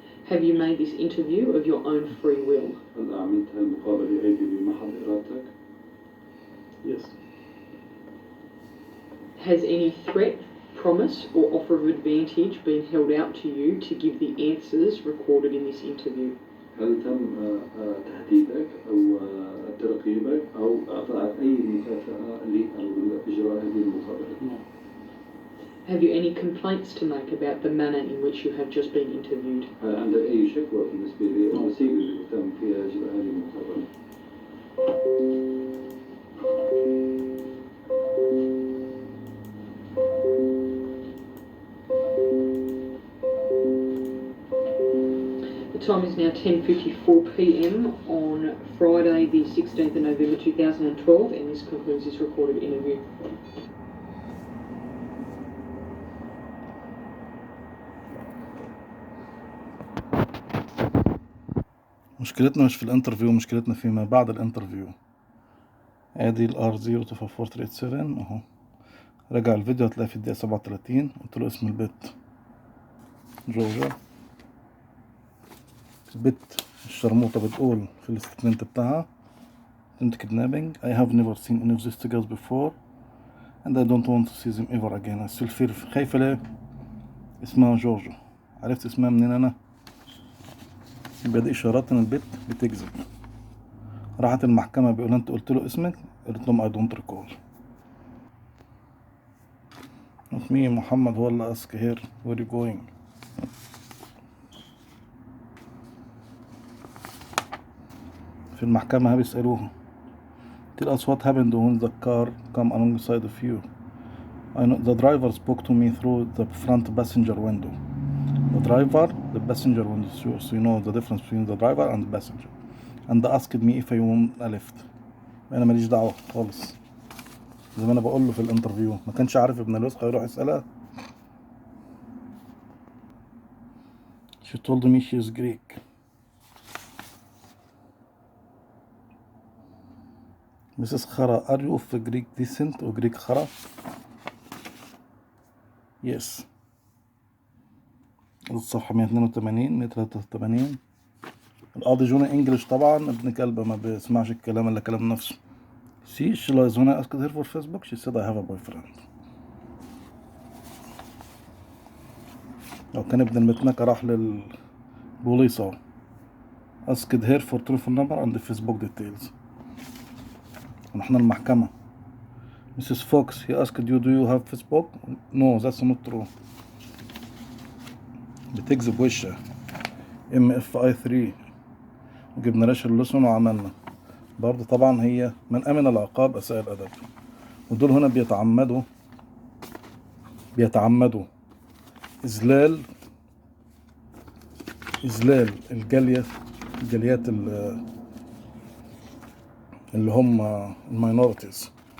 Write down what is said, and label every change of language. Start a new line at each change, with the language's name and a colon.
English: Have you made this interview of your own free will?
Arabic: هل عملت المقابلة هذه بمحض إرادتك؟
English: Yes. Has any threat, promise or offer of advantage been held out to you to give the answers recorded in this interview?
Arabic: هل تم تهديدك أو ترقيبك أو إعطاء أي مكافأة لإجراء هذه المقابلة؟
English: No. Have you any complaints to make about the manner in which you have just been interviewed?
Arabic: هل عندك أي شكوى بالنسبة للوسيلة اللي تم فيها إجراء هذه المقابلة؟
English: The time is now 10:54 p.m. on Friday the 16th of November 2012 and this concludes this recorded interview.
Arabic: مشكلتنا مش في الانترفيو، مشكلتنا فيما بعد الانترفيو. ادي ال Ro254387 اهو. رجع الفيديو هتلاقي في الدقيقة 37 قلت له اسم البت جورجيا. البت الشرموطة بتقول في الاستتمنت بتاعها انت kidnapping.
English: I have never seen any of these girls before and I don't want to see them ever again. I still fear.
Arabic: خايفة ليه؟ اسمها جورجيا. عرفت اسمها منين انا؟ يبقى دي اشارات ان البت بتكذب. راحت المحكمة بيقول انت قلت له اسمك؟ قلت لهم
English: I don't recall. Not me,
Arabic: محمد هو اللي
English: ask here where you going.
Arabic: في المحكمة بيسألوها
English: tell us what happened when the car come alongside of you. I know the driver spoke to me through the front passenger window. The passenger window, so you know the difference between the driver and the passenger. And asked me if I want a lift.
Arabic: انا ماليش دعوة خالص، زي ما انا بقول له في الانترفيو. ما كانش عارف ابن الوسخة يروح يسألها.
English: She told me she is Greek. Mrs. خرا, are you of Greek descent or Greek خرا? Yes.
Arabic: الصفحة 182 183. القاضي جوني انجلش طبعا ابن كلبة ما بيسمعش الكلام الا كلام نفسه.
English: See, she lies when I asked her for Facebook. She said I have a boyfriend.
Arabic: لو كان ابن المتنكة راح للبوليس اهو.
English: asked her for telephone number and Facebook details.
Arabic: ونحن المحكمة. Mrs.
English: Fox, he asked you do you have Facebook? No, that's not true.
Arabic: بتكذب وشها. MFI3 وجبنا راشر اللسن وعملنا برضه. طبعا هي من أمن العقاب أساء الأدب. ودول هنا بيتعمدوا إذلال الجاليات اللي هم الماينورتيز.